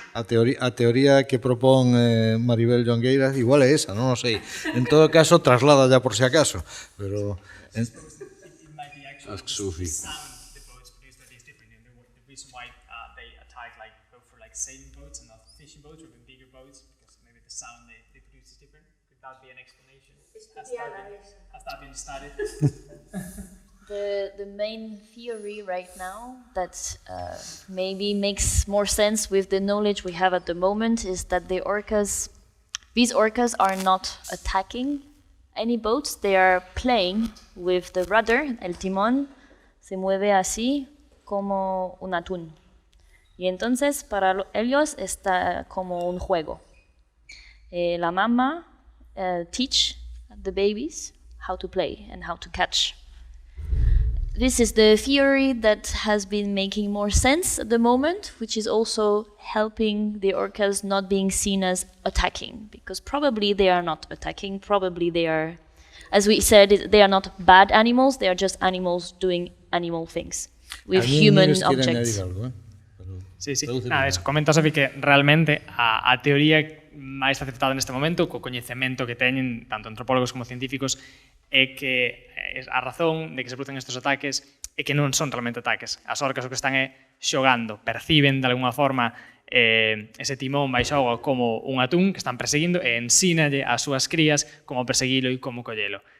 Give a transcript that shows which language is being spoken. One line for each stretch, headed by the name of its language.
Galician: A teoría que propón Maribel Jongueiras igual é esa, non o sei.
Spanish: En todo caso, traslada ya por si acaso. Pero...
English: Ask Sophie. The boats produce that is different, and the reason why they attack go for sailing boats and not fishing boats or even bigger boats, because maybe the sound they produce is different. Could that be an explanation? Has that been studied? The main theory right now that maybe makes more sense with the knowledge we have at the moment is that these orcas are not attacking any boats, they are playing with the rudder,
Spanish: el timón se mueve así como un atún. Y entonces para ellos está como un juego. La mamá
English: teach the babies how to play and how to catch. This is the theory that has been making more sense at the moment, which is also helping the orcas not being seen as attacking, because probably they are not attacking, probably they are, as we said, they are not bad animals, they are just animals doing animal things with human objects.
Spanish: Sí.
Galician: Nada, eso, comenta Sophie que realmente a teoría máis aceptada neste momento, co coñecemento que teñen tanto antropólogos como científicos, é que a razón de que se producen estes ataques é que non son realmente ataques. As orcas o que están é xogando, perciben de alguna forma ese timón baixo auga como un atún que están perseguindo e ensínalle ás súas crías como perseguilo e como collelo.